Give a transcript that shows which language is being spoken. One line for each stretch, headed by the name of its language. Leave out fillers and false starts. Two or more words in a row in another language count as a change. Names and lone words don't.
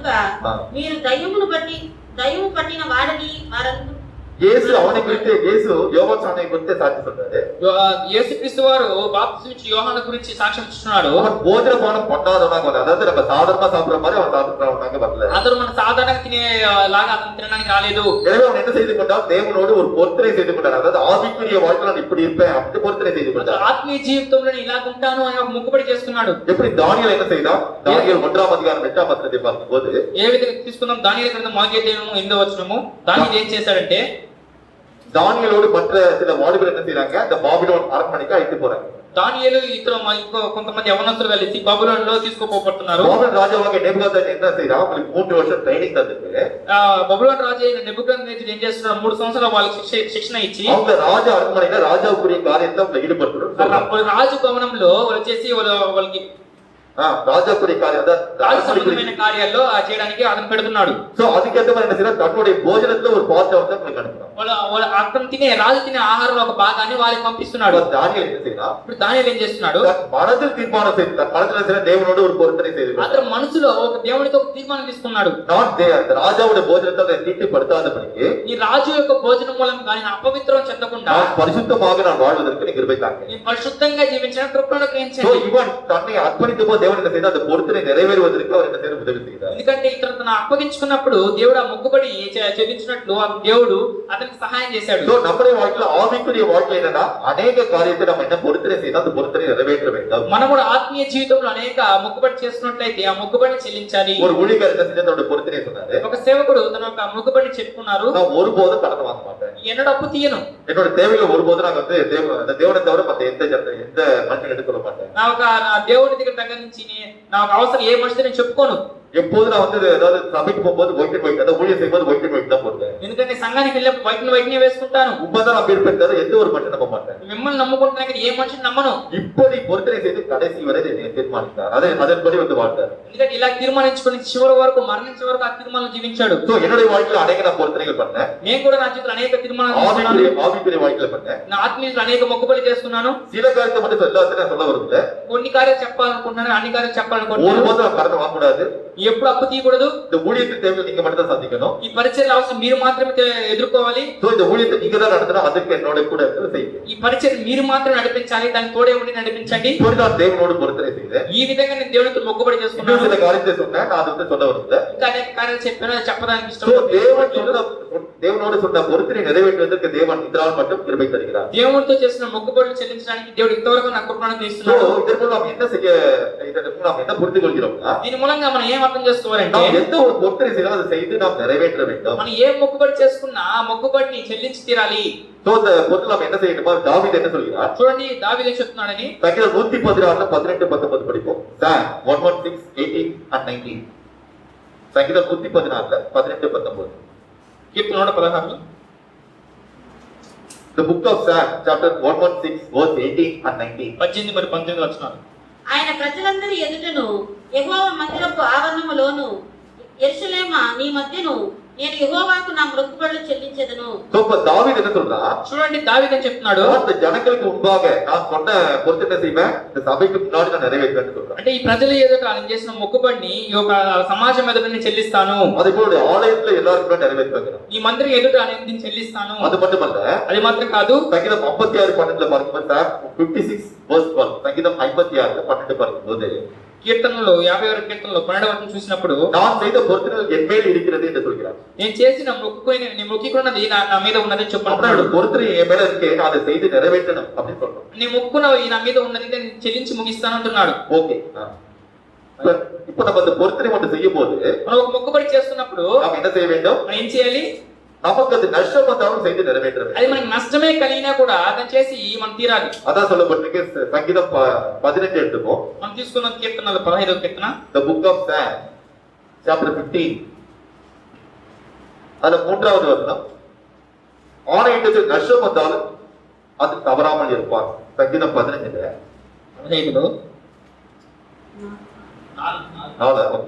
Telugu: ఆ. మీరు దయ్యము పట్టిన వాడని వారందరూ
Tamil: இயேசு அவனை குறித்து இயேசு யோவான் சாணை குறித்து சாட்சி சொல்றாரு.
Telugu: యేసుక్రీస్తు వారు బాప్తిసం ఇచ్చి యోహాను గురించి సాక్ష్యం ఇస్తున్నాడు.
Tamil: அவன் போஜனபானம் பண்ணாதவனாக வரல. அதாவது நம்ம சாதாரணமா சாப்பிடுற மாதிரி அவன் சாப்பிடுறவனாக வரல.
Telugu: అతను మన సాధారణంగా తినే లాగా అతను తినడానికి రాలేదు.
Tamil: எனவே அவன் என்ன செய்து கொண்டான்? தேவனோடு ஒரு பொருத்தனை செய்து கொண்டான். அதாவது ஆவிக்குரிய வாழ்க்கையில நான் இப்படி இருப்பேன் அப்படி பொருத்தனை செய்து கொண்டான்.
Telugu: ఆత్మీయ జీవితంలో నేను ఇలా ఉంటాను అని ఒక ముక్కుబడి చేసుకున్నాడు.
Tamil: எப்படி தானியேல் என்ன செய்தான்? தானியேல் 1ஆம் அதிகாரம் 8ஆம் வசனத்தை பார்க்கும்போது
Telugu: ఏ విధంగా తీసుకుందాం? దానియేలు గ్రంథం 8వ వచనము. దానియేలు ఏం చేశాడంటే,
Tamil: தானியேலோடு மற்ற சில வாலிபர் என்ன செய்றாங்க? அந்த பாபிலோன் அரண்மனைக்கு அழைத்து போறாங்க.
Telugu: దానియేలు ఇంకో కొంతమంది యవనస్తులు కలిసి బబులోనులో తీసుకుపోబడుతున్నారు.
Tamil: பாபிலோன் ராஜாவாகிய நேபுகாத்நேச்சர் என்ன செய்றான்? அவங்களுக்கு 3 வருஷம் ட்ரைனிங் தந்துட்டு
Telugu: బబులోను రాజు అయిన నెబుకద్నెజర్ ఏం చేస్తున్నాడు? 3 సంవత్సరాలు వాళ్ళకి శిక్షణ ఇచ్చి
Tamil: அவங்க ராஜா அரண்மனையில ராஜாவுக்குரிய காரியத்தை அவங்க ஈடுபடுத்தணும்.
Telugu: రాజు భవనంలో వచ్చేసి వాళ్ళకి
Tamil: ராஜாக்குரிய காரியம்
Telugu: రాజు సంబంధమైన కార్యాల్లో చేయడానికి అతను పెడుతున్నాడు.
Tamil: சோ அதுக்கேற்ற மாதிரி என்ன செய்யறான்? தன்னுடைய போஜனத்துல ஒரு பார்ட் வந்து அவங்களுக்கு அனுப்புறான்.
Telugu: అతను రాజు తినే ఆహారంలో ఒక భాగాన్ని వాళ్ళకి పంపిస్తున్నాడు.
Tamil: தானியேல் என்ன செய்யறான்?
Telugu: ఇప్పుడు దానియేలు ఏం చేస్తున్నాడు?
Tamil: தன் மனதில் தீர்மானம் செய்து தன் மனதில் செய்த தேவனோடு ஒரு பொருத்தனை செய்து
Telugu: అతను మనసులో ఒక దేవునితో ఒక తీర్మానం తీసుకున్నాడు.
Tamil: அந்த ராஜாவுடைய போஜனத்தை அதை தீட்டுப்படுத்தாதபடிக்கு
Telugu: ఈ రాజు యొక్క భోజనం మూలం కానీ అపవిత్రం చెందకుండా
Tamil: நான் பரிசுத்தமாக நான் வாழ்வதற்கு நீ கிருபை தாங்க.
Telugu: నేను పరిశుద్ధంగా జీవించడానికి కృపను
Tamil: சோ
Telugu: గ్రహించండి.
Tamil: இவன் தன்னை அர்ப்பணித்த போது தேவன் என்ன செய்தார்? அந்த பொருத்தனை நிறைவேறுவதற்கு அவர் என்ன செய்ய உதவி செய்தார்.
Telugu: ఎందుకంటే ఇతను తన అప్పగించుకున్నప్పుడు దేవుడు ఆ మొక్కుబడి చెల్లించినట్లు ఆ దేవుడు అతనికి సహాయం చేశాడు.
Tamil: சோ நம்முடைய வாழ்க்கையில ஆவிக்குரிய வாழ்க்கை என்னன்னா அநேக காரியத்தை நம்ம என்ன பொருத்தனை செய்யணும்? அந்த பொருத்தனை நிறைவேற்ற வேண்டும்.
Telugu: మనం కూడా ఆత్మీయ జీవితంలో అనేక మొక్కుబడి చేస్తున్నట్లయితే ఆ మొక్కుబడిని చెల్లించాలి.
Tamil: ஒரு ஊழியர் என்ன செஞ்ச தன்னோட பொருத்தனை சொன்னாரு.
Telugu: ఒక సేవకుడు తన యొక్క మొక్కుబడిని చెప్పుకున్నారు.
Tamil: நான் ஒருபோதும் கடன் வாங்க மாட்டேன்.
Telugu: ఎన్నడూ అప్పు తీయను.
Tamil: என்னோட தேவைகளை ஒருபோதும் நான் வந்து தேவனை தவிர மத்த எந்த மனுஷன் எடுத்துக்க மாட்டேன்.
Telugu: నా దేవుడి దగ్గర దగ్గర నుంచి నా అవసరం ఏ మనిషితో నేను చెప్పుకోను.
Tamil: எப்போது நான் வந்து ஏதாவது சபைக்கு போகும்போது
English: white and white,
Tamil: அதாவது ஊழியர் செய்யும்போது
English: white and white
Tamil: தான் போடுவேன்.
Telugu: ఎందుకంటే సంఘానికి వెళ్ళినప్పుడు వైట్నే వేసుకుంటాను.
Tamil: உண்மைதான் நான் பேர் எந்த ஒரு மனுஷன் நம்ப மாட்டேன்.
Telugu: మిమ్మల్ని నమ్ముకుంటున్నా కానీ ఏ మనిషిని నమ్మను.
Tamil: இப்படி பொருத்தனை செய்து கடைசி வரை தீர்மானித்தார். அதன்படி வந்து வாழ்ந்தார்.
Telugu: ఎందుకంటే ఇలా తీర్మానించుకొని చివరి వరకు మరణించే వరకు ఆ తీర్మానం జీవించాడు.
Tamil: சோ என்னுடைய வாழ்க்கையில அநேக நான் பொருத்தனைகள் பண்ணேன்.
Telugu: నేను కూడా నా జీవితంలో అనేక తీర్మానాలు చేస్తున్నాను.
Tamil: ஆவிக்குரிய வாழ்க்கையில பண்ணேன்.
Telugu: నా ఆత్మీయులు అనేక మొక్కుబడి చేస్తున్నాను.
Tamil: சில காரியத்தை மட்டும் எல்லாத்தையும் சொல்ல வருது.
Telugu: కొన్ని కార్యాలు చెప్పాలనుకుంటున్నాను, అన్ని కార్యాలు చెప్పాలనుకుంటున్నాను.
Tamil: ஒருபோதும் நான் கடன் வாங்கக்கூடாது.
Telugu: ఎప్పుడు అప్పు తీయకూడదు.
Tamil: இந்த ஊழியத்தின் தேவையை நீங்க மட்டும் தான் சந்திக்கணும்.
Telugu: ఈ పరిచర్య అవసరం మీరు మాత్రమే ఎదుర్కోవాలి.
Tamil: சோ இந்த ஊழியத்தை நீங்க தான் நடத்தணும். அதுக்கு என்னோட கூட இருந்து செய்யுங்க.
Telugu: ఈ పరిచర్య మీరు మాత్రమే నడిపించాలి, దానికి తోడే ఉండి నడిపించండి.
Tamil: இப்படி நான் தேவனோடு பொருத்தனை செய்தேன்.
Telugu: ఈ విధంగా నేను దేవునితో మొక్కుబడి
Tamil: இன்னும்
Telugu: చేసుకున్నాను.
Tamil: சில காரியத்தை சொன்னேன். நான் அதை வந்து சொல்ல வருது.
Telugu: ఇంకా అనేక కార్యాలు చెప్పాను, అది చెప్పడానికి
Tamil: சோ தேவனோடு சொன்ன பொருத்தனை நிறைவேற்றுவதற்கு தேவன் இதனால் மட்டும் கிருபை தருகிறார்.
Telugu: దేవునితో చేసిన మొక్కుబడులు చెల్లించడానికి దేవుడు ఇంతవరకు నాకు కృపను
Tamil: சோ
Telugu: ఇస్తున్నాడు.
Tamil: இதற்கு நாம் என்ன புரிந்து கொள்கிறோம்னா,
Telugu: దీని మూలంగా మనం ఏం అర్థం చేసుకోవాలంటే,
Tamil: நாம் எந்த ஒரு பொருத்தனை செய்தாலும் அதை செய்து நாம் நிறைவேற்ற வேண்டும்.
Telugu: మనం ఏ మొక్కుబడి చేసుకున్నా ఆ మొక్కుబడిని చెల్లించి తీరాలి.
Tamil: சோ இந்த பொருள் நாம் என்ன செய்யணுமா? தாவீது என்ன சொல்கிறார்?
Telugu: చూడండి దావీదు ఏం చెప్తున్నాడని.
Tamil: சங்கீதம் 116 18-19 படிப்போம்.
English: Psalm 116 18 and 19.
Tamil: சங்கீதம் 116 18-19.
Telugu: కీర్తన 116
English: The book of Psalm chapter 116 verse 18 and 19.
Telugu: 18 మరియు 19 వచనాలు. ఆయన ప్రజలందరి ఎదుటను యెహోవా మందిరపు ఆవరణములోను యెరూషలేమా నీ మధ్యను నేను యెహోవాకు నా మొక్కుబడులు చెల్లించెదను.
Tamil: சோ இப்ப தாவீது என்ன சொல்றான்?
Telugu: చూడండి దావీదు ఏం చెప్తున్నాడు.
Tamil: இந்த ஜனங்களுக்கு முன்பாக நான் சொன்ன பொருத்தனை செய்வேன், இந்த சபைக்கு முன்னாடி நான் நிறைவேற்றுவேன்னு சொல்றேன்.
Telugu: అంటే ఈ ప్రజల ఎదుట నేను చేసిన మొక్కుబడిని ఈ యొక్క సమాజం ఎదుట నేను చెల్లిస్తాను.
Tamil: அதே போல ஆலயத்துல எல்லாருக்கும் நிறைவேற்றுவேன்.
Telugu: ఈ మందిరం ఎదుట నేను దీన్ని చెల్లిస్తాను.
Tamil: அது மட்டுமல்ல,
Telugu: అది మాత్రం కాదు.
Tamil: சங்கீதம் 56:12 பார்க்கும்போது 56 verse 12. சங்கீதம் 56:12 பார்க்கும்போது
Telugu: కీర్తనలో 51 కీర్తనలో 12వ వచనం చూసినప్పుడు,
Tamil: நான் செய்த பொருத்தனைகள் என் மேல் இருக்கிறது என்று சொல்கிறார்.
Telugu: నేను చేసిన మొక్కుకున్నది నా మీద ఉన్నది
Tamil: அப்புறம்
Telugu: చెప్పాడు.
Tamil: பொருத்தனை என் மேல இருக்கு, நான் அதை செய்து நிறைவேற்றணும் அப்படின்னு சொல்றோம்.
Telugu: నేను మొక్కుకున్నవి నా మీద ఉన్నది నేను చెల్లించి ముగిస్తాను అంటున్నాడు.
Tamil: ஓகே. இப்ப நம்ம அந்த பொருத்தனை மட்டும் செய்யும் போது
Telugu: మనం ఒక మొక్కుబడి చేస్తున్నప్పుడు
Tamil: நாம் என்ன செய்ய வேண்டும்?
Telugu: మనం ఏం చేయాలి?
Tamil: நமக்கு அது நஷ்டம் வந்தாலும் செய்து நிறைவேற்ற வேண்டும்.
Telugu: అది మనకి నష్టమే కలిగినా కూడా దాన్ని చేసి మనం తీరాలి.
Tamil: அதான் சொல்லப்பட்டிருக்கு. சங்கீதம் 15 எடுத்துப்போம்.
Telugu: మనం తీసుకున్న కీర్తనలు 15వ కీర్తన,
English: The book of Psalms, chapter 15.
Tamil: அதுல 3வது வசனம், ஆணையிட்டது நஷ்டம் வந்தாலும் அது தவறாமல் இருப்பார். சங்கீதம் 15ல
Telugu: 15లో ఓకే.